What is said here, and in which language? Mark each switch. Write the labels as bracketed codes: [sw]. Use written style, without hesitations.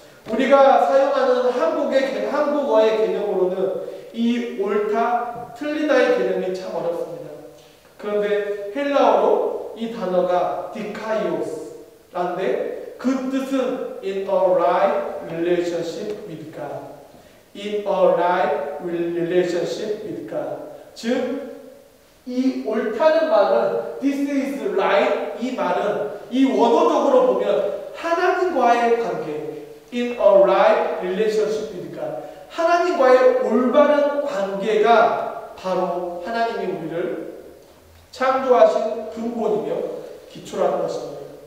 [ko] 우리가 사용하는 한국어의 개념으로는 이 옳다, 틀리다의 개념이 참 어렵습니다. 그런데 헬라어로 이 단어가 디카이오스라는데 그 뜻은 [en] in a right relationship with God. in a right relationship with God. [ko] 즉, 이 옳다는 말은 [en] this is right, [ko] 이 말은 이 원어적으로 보면 하나님과의 관계, [en] in a right relationship with God. [ko] 하나님과의 올바른 관계가 바로 하나님이 우리를 창조하신 근본이며 기초라는 것입니다.